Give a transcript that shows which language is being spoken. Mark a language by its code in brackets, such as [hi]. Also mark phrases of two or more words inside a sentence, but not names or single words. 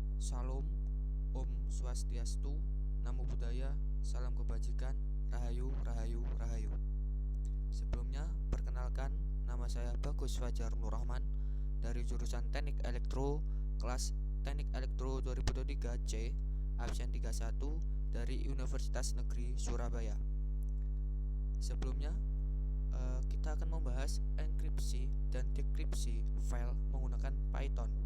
[id] Salam, [sa] Om Swastiastu, [pi] Namo Buddhaya, [id] Salam Kebajikan, Rahayu, Rahayu, Rahayu. Sebelumnya, perkenalkan, nama saya Bagus Fajar Nur Rahman dari jurusan Teknik Elektro, kelas Teknik Elektro 2023C, absen 31 dari Universitas Negeri Surabaya. Sebelumnya, kita akan membahas enkripsi dan dekripsi file menggunakan Python.